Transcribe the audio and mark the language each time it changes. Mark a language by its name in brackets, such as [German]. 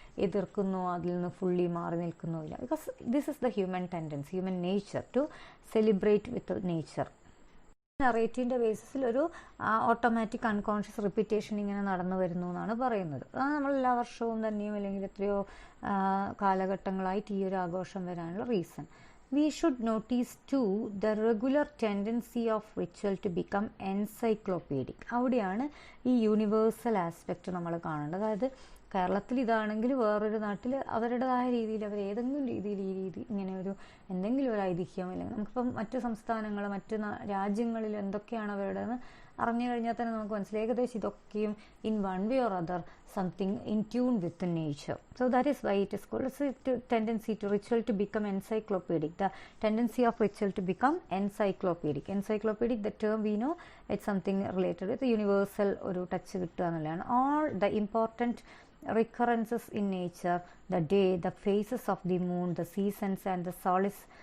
[Malayalam] എതിർക്കുന്നോ അതിൽ നിന്ന് ഫുള്ളി മാറി നിൽക്കുന്നോ ഇല്ല. [English] Because this is the human tendency, human nature to celebrate with nature. [Malayalam] നറേറ്റീവിൻ്റെ ബേസിസിൽ ഒരു ഓട്ടോമാറ്റിക് അൺകോൺഷ്യസ് റിപ്പീറ്റേഷൻ ഇങ്ങനെ നടന്നു വരുന്നു എന്നാണ് പറയുന്നത്. അതാണ് നമ്മൾ എല്ലാ വർഷവും തന്നെയും അല്ലെങ്കിൽ എത്രയോ കാലഘട്ടങ്ങളായിട്ട് ഈ ഒരു ആഘോഷം വരാനുള്ള reason. [English] We should notice too the regular tendency of ritual to become encyclopedic. [Malayalam] അവിടെയാണ് ഈ യൂണിവേഴ്സൽ ആസ്പെക്റ്റ് നമ്മൾ കാണേണ്ടത്. അതായത് കേരളത്തിൽ ഇതാണെങ്കിൽ വേറൊരു നാട്ടിൽ അവരുടേതായ രീതിയിൽ അവർ ഏതെങ്കിലും രീതിയിൽ ഈ രീതി ഇങ്ങനെ ഒരു എന്തെങ്കിലും ഒരു ഐതിഹ്യം, അല്ലെങ്കിൽ നമുക്കിപ്പം മറ്റ് സംസ്ഥാനങ്ങൾ മറ്റ് രാജ്യങ്ങളിൽ എന്തൊക്കെയാണ് അവരുടെന്ന് അറിഞ്ഞു കഴിഞ്ഞാൽ തന്നെ നമുക്ക് മനസ്സിലായി ഏകദേശം ഇതൊക്കെയും [English] In one way or other something in tune with nature. So that is why it is called tendency to ritual to become encyclopedic. The tendency of ritual to become encyclopedic. Encyclopedic, the term we know it's something related with universal [Malayalam] ഒരു touch കിട്ടുക എന്നുള്ളതാണ്. [English] all the important recurrences in nature, the day, the phases of the moon, the seasons and the solstices,